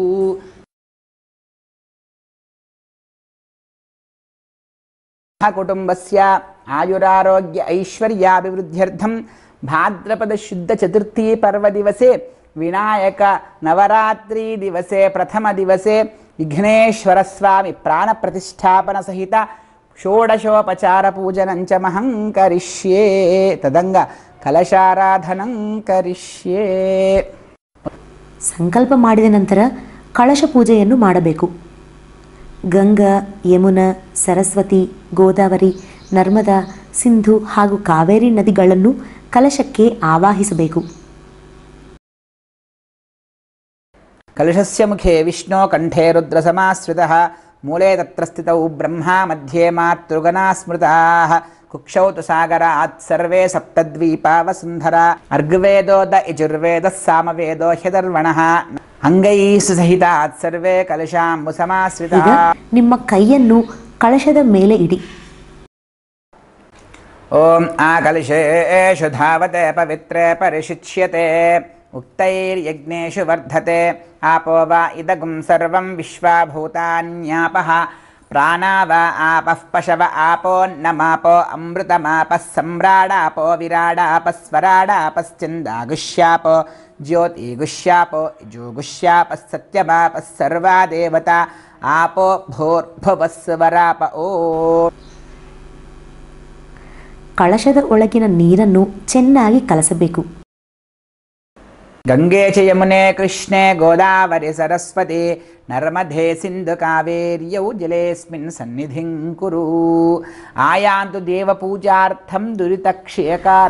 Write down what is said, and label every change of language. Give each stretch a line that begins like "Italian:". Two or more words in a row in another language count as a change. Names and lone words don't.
Sanskrit: कुटुंबस्य आयुरारोग्य ऐश्वर्याभिवृद्ध्यर्थं भाद्रपद शुद्ध चतुर्थी पर्व दिवसे विनायक नवरात्रि दिवसे प्रथम दिवसे विघ्नेश्वर स्वामी प्राण प्रतिष्ठापन सहित षोडशोपचार पूजनं च महं करिष्ये तदंग कलशाराधनं करिष्ये.
Kannada: ಸಂಕಲ್ಪ ಮಾಡಿದ ನಂತರ ಕಳಶ ಪೂಜೆಯನ್ನು ಮಾಡಬೇಕು. ಗಂಗಾ, ಯಮುನಾ, ಸರಸ್ವತಿ, ಗೋದಾವರಿ, ನರ್ಮದಾ, ಸಿಂಧು ಹಾಗೂ ಕಾವೇರಿ ನದಿಗಳನ್ನು ಕಲಶಕ್ಕೆ ಆವಾಹಿಸಬೇಕು.
Sanskrit: ಕಲಶಸ್ಯ ಮುಖೇ ವಿಷ್ಣು ಕಂಠೇ ರುದ್ರ ಸಮಾಶ್ರಿತಃ ಮೂಲೆ ತತ್ರ ಸ್ಥಿತೌ ಬ್ರಹ್ಮ ಮಧ್ಯೆ ಮಾತೃಗಣಾ ಸ್ಮೃತಾಃ ಕುಕ್ಷೌ ತು ಸಾಗರಾತ್ ಸರ್ವೇ ಸಪ್ತದ್ವೀಪಾ ವಸುಂಧರ ಅರ್ಗ್ವೇದೋದ ಯಜುರ್ವೇದಃ ಸಾಮವೇದೋ ಹ್ಯದರ್ವಣಃ ಅಂಗೈಸ್ಸು ಸಹಿತಾತ್ ಸರ್ವೇ ಕಲಶಾಂಬು ಸಮಾಶ್ರಿತಾಃ.
Kannada: ನಿಮ್ಮ ಕೈಯನ್ನು ಕಳಶದ ಮೇಲೆ ಇಡಿ.
Sanskrit: ಓಂ ಆ ಕಲಶೇಷು ಧಾವತೆ ಪವಿತ್ರೇ ಪರಿಶುಚ್ಯತೆ ಉಕ್ತೈರ್ಯಜ್ಞೇಷು ವರ್ಧತೆ ಆಪೋ ವಾ ಇದಗುಂ ಸರ್ವಂ ವಿಶ್ವಾಭೂತಾನ್ಯಾಪಃ ಪ್ರಾಣಾ ವಾ ಆಪಃ ಪಶವ ಆಪೋನ್ನಮಾಪೋ ಅಮೃತಮಾಪಃ ಸಮ್ರಾಡಾಪೋ ವಿರಾಡಾಪಃ ಸ್ವರಾಡಾಪಶ್ಚಂದಾಗುಷ್ಯಾಪೋ ಜ್ಯೋತಿಗುಷ್ಯಾಪೋ ಯಜೋಗುಷ್ಯಾಪಃ ಸತ್ಯಮಾಪಃ ಸರ್ವಾ ದೇವತಾ ಆಪೋ ಭೂರ್ಭುವಸ್ವರಾಪ ಓ.
Kannada: ಕಳಶದ ಒಳಗಿನ ನೀರನ್ನು ಚೆನ್ನಾಗಿ ಕಲಸಬೇಕು.
Sanskrit: ಗಂಗೆ ಚ ಯಮುನೆ ಕೃಷ್ಣೆ ಗೋದಾವರಿ ಸರಸ್ವತಿ ನರ್ಮಧೆ ಸಿಂಧು ಕಾವೇರ್ಯೌ ಜಲೇಸ್ಮಿನ್ ಸನ್ನಿಧಿಂ ಕುರು ಆಯಾಂತು ದೇವಪೂಜಾರ್ಥಂ ದುರಿತಕ್ಷಯಕಾರಕ.